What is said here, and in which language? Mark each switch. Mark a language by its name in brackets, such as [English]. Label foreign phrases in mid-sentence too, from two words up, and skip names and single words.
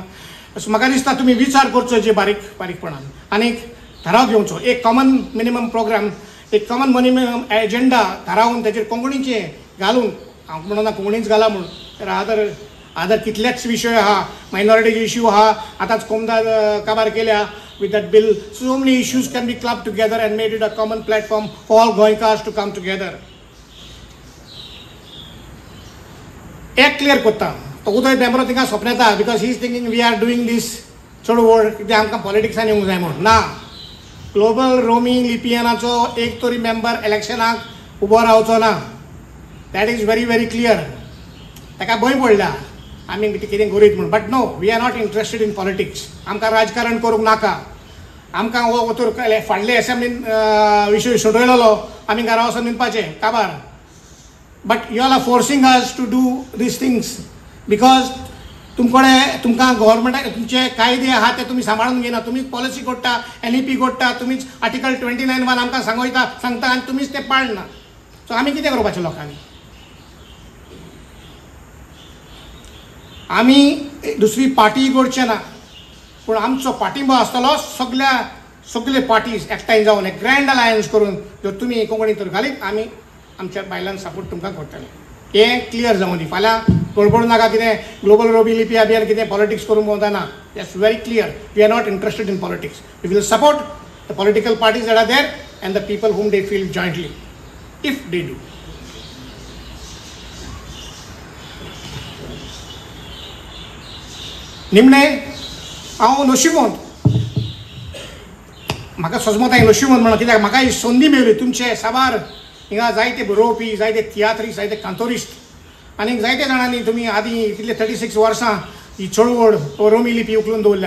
[Konkani] सो म्हाका दिसता तुमी विचार करचो जे बारीकपणान आनीक थाराव घेवचो. एक [English] common minimum program, [Konkani] एक [English] common minimum agenda [Konkani] थारावन तेजेर कोंकणीचे घालून, हांव म्हणना कोंकणीच घाला म्हणून, तर आदर कितलेच विशय आहा, [English] minority issue [Konkani] आहा, आतांच कोमदाद काबार केल्या [English] with that bill. So many issues can be clubbed together and made it a common platform for all Goinkars to come together. [Konkani] एक क्लियर करता तो उदय बेंब्रो थिंगा स्वप्न येता, [English] because he is thinking we are doing this [Konkani] चडवड कितें आमकां पॉलिटिक्सान येवंक जाय म्हणून. ना, ग्लोबल रोमी लिपियनाचो एक तरी मेंबर इलेक्शनाक उबो रावचो ना. [English] that is very very clear. [Konkani] ताका भंय पडला आमी कितें करीत म्हणून. [English] but no, we are not interested in politics. [Konkani] आमकां राजकारण करूंक नाका. आमकां हो तर फाडले असेंब्लीन विशय सोडयलो, आमी घरा वचून निवपाचें काबार. [English] but you are forcing us to do this things because [Konkani] तुमकां गव्हर्मेंटाक तुमचे कायदे आहात ते तुमी सांबाळून घेना. तुमीच पॉलिसी घडटा, NEP घडटा, तुमीच आर्टिकल 29(1) आमकां सांगता आनी तुमीच ते पाळना. सो आमी कितें करपाचें लोकांनी? आमी दुसरी पार्टी घडचे ना, पूण आमचो पाठिंबो आसतलो सगळे पार्टीज एकठांय जावन एक [English] grand alliance [Konkani] करून जर तुमी कोंकणी तर घालीत, आमी आमच्या बायलांक सपोर्ट तुमकां करतले. हें क्लियर जावं दी. फाल्यां गडबड नाका कितें ग्लोबल रोमी लिपी अभियान कितें पॉलिटिक्स करूंक वचना. [English] that's very clear. we are not interested in politics. we will support the political parties that are there and the people whom they feel jointly, if they do. [Konkani] निमणे हांव नशिबोंत, म्हाका सजमत हांवें नशिबोंत म्हणून, कित्याक म्हाका ही संदी मेळ्ळी तुमचे साबार हिंगा जायते बरोवपी, जायते तियात्रीस्ट, जायते कांतोरिस्ट आनीक जायते जाणांनी तुमी आदीं इतले 36 वर्सां ही चळवळ रोमी लिपी उखलून दवरल्या.